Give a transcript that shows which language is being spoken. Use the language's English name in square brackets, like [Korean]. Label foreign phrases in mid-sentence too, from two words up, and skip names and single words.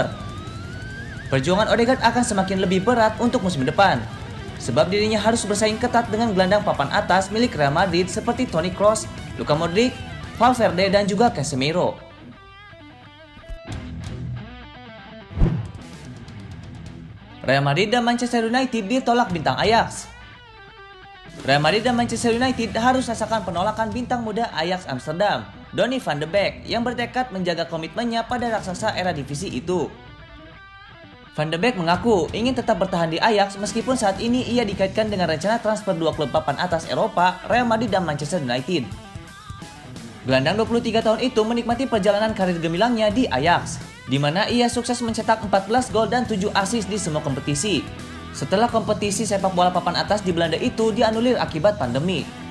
[Indonesian] Perjuangan Odegaard akan semakin lebih berat untuk musim depan, sebab dirinya harus bersaing ketat dengan gelandang papan atas milik Real Madrid seperti Toni Kroos, Luka Modric, Valverde, dan juga Casemiro. Real Madrid dan Manchester United ditolak bintang Ajax. Real Madrid dan Manchester United harus rasakan penolakan bintang muda Ajax Amsterdam, Donny van de Beek, yang bertekad menjaga komitmennya pada raksasa era divisi itu. Van de Beek mengaku ingin tetap bertahan di Ajax meskipun saat ini ia dikaitkan dengan rencana transfer 2 klub papan atas Eropa, Real Madrid dan Manchester United. Gelandang 23 tahun itu menikmati perjalanan karir gemilangnya di Ajax, di mana ia sukses mencetak 14 gol dan 7 assist di semua kompetisi, setelah kompetisi sepak bola papan atas di Belanda itu dianulir akibat pandemi.